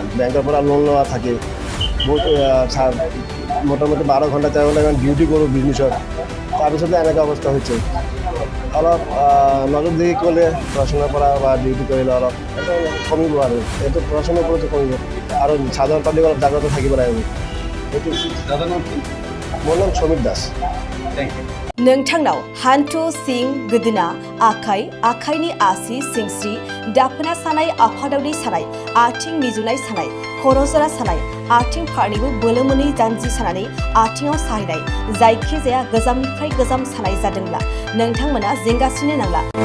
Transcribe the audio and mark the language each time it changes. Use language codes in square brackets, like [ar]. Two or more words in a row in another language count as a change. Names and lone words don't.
[as] বেংকৰ পৰা লোন লোৱা থাকে, বহুত মোটামুটি 12 ঘণ্টা 13 ঘণ্টা ডিউটি কৰোঁ বিজনেছত। তাৰপিছতে এনেকুৱা অৱস্থা হৈছে। অলপ নজৰ দি ক'লে প্ৰশাসনৰ পৰা বা ডিউটি কৰিলে অলপ এইটো কমিব, আৰু এইটো প্ৰশাসনৰ ওপৰতো কমিব, আৰু সাধাৰণ পাব্লিক অলপ জাগ্ৰত থাকিব লাগিব। এইটো মোৰ নাম সমিত দাস। [brx] नोंथांनाव हान्थु सिं गोदोना आखाइनि आसि सिंस्रि दाफोना सानाय आफादावनि सानाय आथिं मिजुनाय सानाय खर' जरा सानाय आथिं फारनैबो बोलो मोनै जानजि सानानै आथिङाव साहैनाय जायखिजाया गोजामनिफ्राय गोजाम सानाय जादोंब्ला नोंथांमोना जिंगासिनो नांला।